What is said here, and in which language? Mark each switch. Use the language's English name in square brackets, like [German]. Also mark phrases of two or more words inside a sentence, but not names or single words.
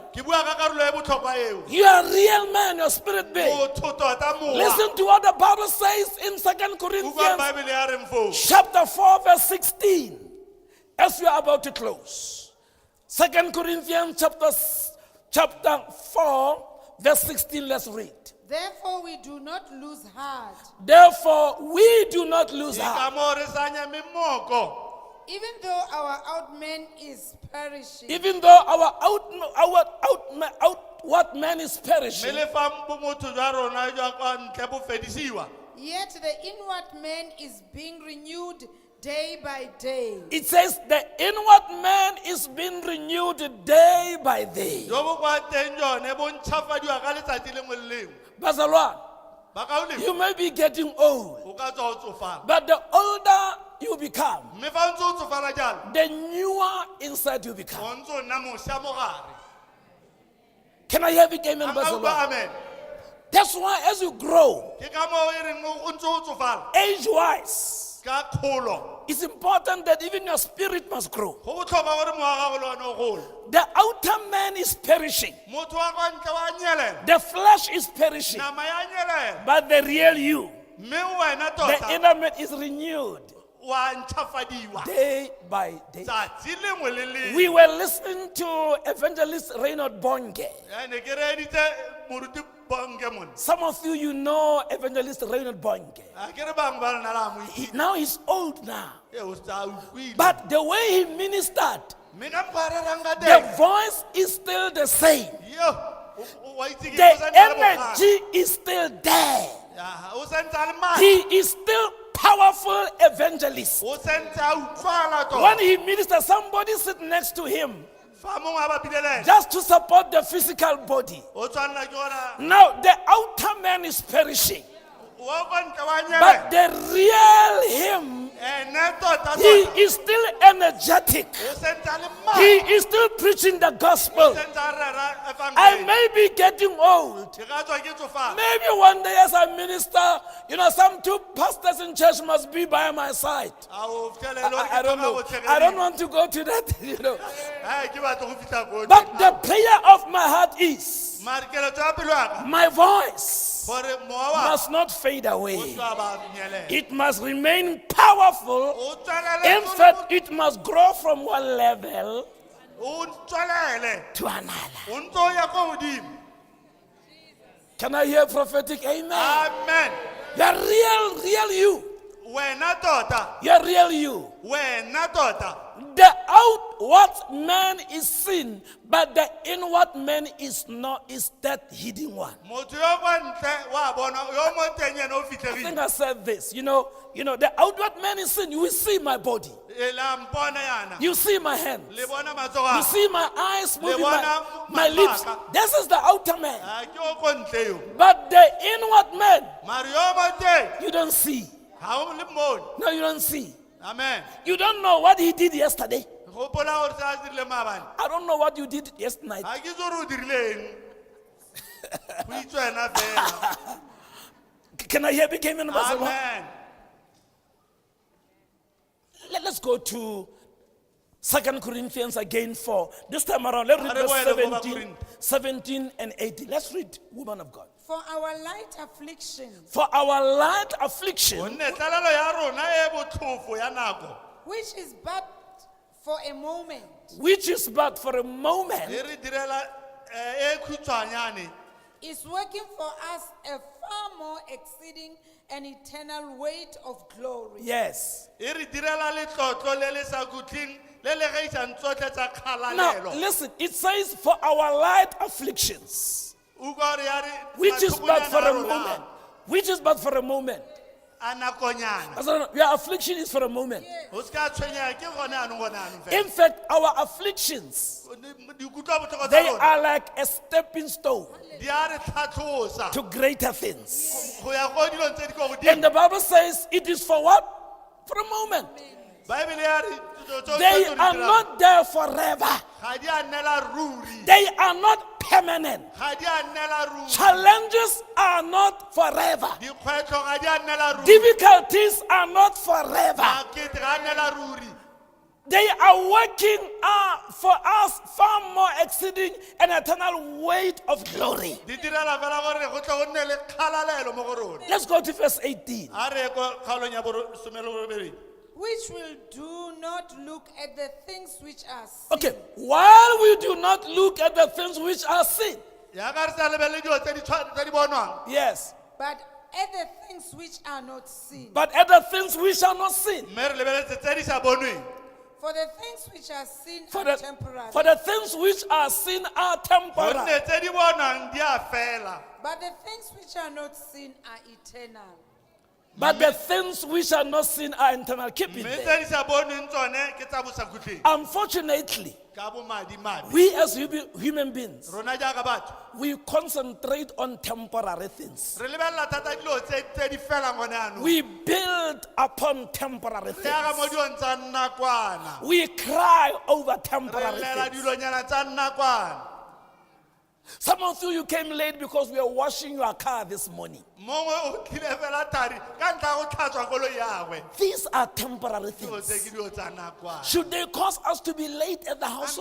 [Tswana] Ke bua ka karolo e botlhokwa eo. [English] You are a real man, your spirit being. [Tswana] Motho tota mowa. [English] Listen to what the Bible says in 2 [Tswana] Bua [English] Corinthians [Tswana] Bible ya reng foo. [English] chapter 4 verse 16. As we are about to close. 2 Corinthians chapter 4 verse 16, let's read. Therefore, we do not lose heart. Therefore, we do not lose [Tswana] Ke [English] heart. [Tswana] ka moo re sa nyame mmoko. [English] Even though our outman is perishing, Even though our outward man is [Tswana] Mme [English] perishing, [Tswana] le fa bomotho jwa rona jwa kwa ntle bo fedisiwa. [English] yet the inward man is being renewed day by day. it says the inward man is being renewed day by day. [Tswana] Jo bo kwa teng jone bo ntšhafadiwa ka letsatsi lengwe le lengwe. Bazalwane, Bakauleng, [English] you may be getting old, [Tswana] o ka tswa o tsofala. [English] but the older you become, [Tswana] Mme fa o ntse o tsofala jalo, [English] the newer inside you become. [Tswana] o ntse o nna mošwa mo gare. [English] Can I have it, amen, [Tswana] A ka utlwa Bazalwane? [English] amen. That's why as you grow, [Tswana] Ke ka moo e reng o ntse o tsofala [English] age-wise, [Tswana] ka kgolo. [English] it's important that even your spirit must grow. [Tswana] Go botlhokwa gore mowa wa gago le one o gole. [English] The outer man is perishing. [Tswana] Motho wa kwa ntle wa nyelela. [English] The flesh is perishing. [Tswana] Nama ya nyelela. [English] But the real you, [Tswana] Mme wena [English] the [Tswana] tota [English] inner man is renewed [Tswana] wa ntšhafadiwa. [English] day by day. [Tswana] Tsatsi lengwe le lengwe. [English] We were listening to Evangelist Reinhard Bonke. [Tswana] Ne ke reeditse moruti bonke mone. [English] Some of you know Evangelist Reinhard Bonke. [Tswana] A ke re bangwe ba lena la mo itse. [English] Now he's old now. [Tswana] O sa utlwile. [English] But the way he ministered, [Tswana] Mme ka mokgwa a rerang ka [English] the [Tswana] teng. [English] voice is still the same. [Tswana] Yo, Wa itse ke [English] The [Tswana] o santse a le bogale. [English] energy is still there. [Tswana] Ya, o santse a le matla. [English] He is still powerful evangelist. [Tswana] O santse a utlwala tota. [English] When he ministers, somebody sit next to him [Tswana] Fa mongwe a bapile le ena, [English] just to support the physical body. [Tswana] o tshwanela ke gore [English] Now the outer man is perishing, [Tswana] wa ko ntle wa [English] but [Tswana] nyebe. [English] the real him, [Tswana] Ene tota [English] he [Tswana] tota. [English] is still energetic. [Tswana] O santse a le [English] He [Tswana] matla. [English] is still preaching the [Tswana] O [English] gospel. [Tswana] santse a rera [English] I [Tswana] evangeli. [English] may be getting old. [Tswana] Ke ga tswa ke tsofala. [English] Maybe one day as a minister, some two pastors in church must be by my side. [Tswana] A o fitlhelele gore [English] I [Tswana] ke [English] don't [Tswana] tlhoka [English] know. [Tswana] go [English] I don't [Tswana] tshegediwa. [English] want to go to that, [Tswana] Hai, ke batla go fitlha ko [English] But the prayer of my heart is [Tswana] mare keletso ya pelo ya ka [English] my voice [Tswana] gore mowa wa [English] must not fade [Tswana] o [English] away. [Tswana] tla ba nyelela. [English] It must remain powerful. [Tswana] O tswelele [English] In [Tswana] go le [English] fact, it must grow from one level [Tswana] o tswelele [English] to another. [Tswana] o ntse o ya ko godimo. [English] Can I hear prophetic amen? Amen. You're real you. [Tswana] Wena tota, [English] You're real you. [Tswana] wena tota. [English] The outward man is sin, but the inward man is not, is that hidden one. [Tswana] Motho yo kwa ntle wa bona yo mo teng yena o [English] I think [Tswana] fitlhegile. [English] I said this. The outward man is sin. You will see my body. [Tswana] E la mpona yana. [English] You see my hands. [Tswana] Le bona matsogo [English] You [Tswana] a. [English] see my eyes moving, my [Tswana] bona [English] lips. [Tswana] mabaka. [English] This is the outer man. [Tswana] Ha ke o ko ntle yo. [English] But the inward man, [Tswana] Mare yo mo teng [English] you don't see. [Tswana] ha o le mmone. [English] No, you don't see. Amen. You don't know what he did yesterday. [Tswana] Gopola gore se a dirile maabane. [English] I don't know what you did yesterday. [Tswana] Ha ke itse gore o dirile eng. Go itse wena fela. [English] Can I hear big amen? Amen. Let's go to 2 Corinthians again 4. This time around, let's read [Tswana] Are [English] verse [Tswana] boele go ba [English] 17, 17 and 18. Let's read, woman of God. For our light affliction, For our light affliction, [Tswana] Gonne tlalelo ya rona e botlhofo ya nako. [English] which is but for a moment, which is but for a moment, [Tswana] E re direla e khutshwanyane. [English] is working for us a far more exceeding and eternal weight of glory. yes. [Tswana] E re direla letlotlo le le sa kutleng le le gaisang tsotlhe tsa [English] Now, [Tswana] kgalalelo. [English] listen, it says, for our light afflictions, [Tswana] O ka re ya re [English] which is but for a [Tswana] mathokonyana a rona [English] moment. Which is but for a moment. [Tswana] a nakonyana. [English] So your affliction is for a moment. [Tswana] O se ka tshwenyega ke gone anong gone anong fela. [English] In fact, our afflictions, [Tswana] Di kutlwa botlhoko [English] they [Tswana] tsa rona [English] are like a stepping stone [Tswana] di a re tlhatlhosa [English] to greater things. [Tswana] go ya go dilong tse di kwa [English] And [Tswana] godimo. [English] the Bible says it is for what? For a moment. [Tswana] Bible ya re [English] They are not there forever. [Tswana] ga di a nnela ruri. [English] They are not permanent. [Tswana] Ga di a nnela ruri. [English] Challenges are not forever. [Tswana] Dikgwetlho ga di a nnela ruri. [English] Difficulties are not forever. [Tswana] Makete ga a nnela ruri. [English] They are working for us far more exceeding an eternal weight of glory. [Tswana] Di direla fela gore go tle go nne le kgalalelo mo go rona. [English] Let's go to verse 18. [Tswana] A re ko kgaolong ya some le borobedi. [English] Which will do not look at the things which are seen, Okay, while we do not look at the things which are seen, [Tswana] Ya ka re sa lebelele dilo tse di bonwang. [English] yes, but at the things which are not seen. but at the things which are not seen. [Tswana] Mme re lebeletse tse di sa bonweng. [English] For the things which are seen For are the, temporary, for the things which are seen are temporal. [Tswana] Gonne tse di bonwang di a fela. [English] but the things which are not seen are eternal. But the things which are not seen are eternal. Keep it [Tswana] Mme [English] there. [Tswana] tse di sa bonweng tsone ke tsa bosakhutleng. [English] Unfortunately, [Tswana] Ka bomadimabe. [English] we as human beings, [Tswana] Rona jaaka batho [English] we concentrate on temporary things. [Tswana] re lebelela thata dilo tse di felang gone anong. [English] We build upon temporary [Tswana] Le aga mo [English] things. [Tswana] dilong tsa nakwana. [English] We cry over [Tswana] Re [English] temporary [Tswana] llela [English] things. [Tswana] dilonyana tsa nakwana. [English] Some of you came late because we were washing your car this morning. [Tswana] Mongwe o tlile fela thari ka ntlha ya go tlhatswa koloi yagwe. [English] These are temporary [Tswana] Dilo tse [English] things. [Tswana] ke dilo tsa nakwana. [English] Should they cause us to be late at the house